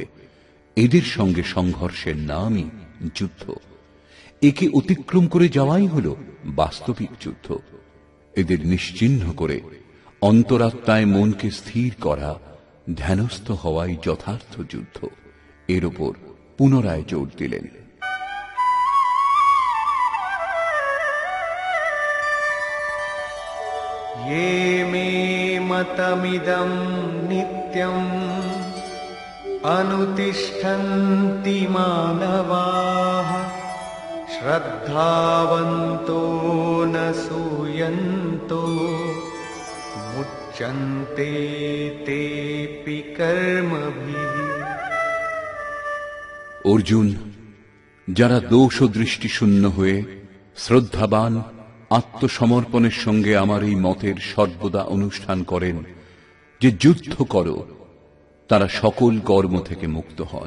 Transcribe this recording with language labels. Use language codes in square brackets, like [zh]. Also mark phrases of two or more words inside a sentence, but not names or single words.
[bn] এদের সঙ্গে সংঘর্ষের নামই যুদ্ধ। একে অতিক্রম করে যাওয়াই হল বাস্তবিক যুদ্ধ। এদের নিশ্চিহ্ন করে অন্তরাত্মায় মনকে স্থির করা, ধ্যানস্থ হওয়াই যথার্থ যুদ্ধ। এর উপর পুনরায় জোর দিলেন। [sa] ये मे मतमिदं नित्यम् अनुतिष्ठन्ति मानवाः श्रद्धावन्तो न सूयन्तो मुच्यन्ते तेऽपि कर्मभिः। [bn] অর্জুন, যারা দোষ ও দৃষ্টি শূন্য হয়ে শ্রদ্ধাবান আত্মসমর্পণের সঙ্গে আমার এই মতের সর্বদা অনুষ্ঠান করেন যে যুদ্ধ করো, তারা সকল কর্ম থেকে মুক্ত হন।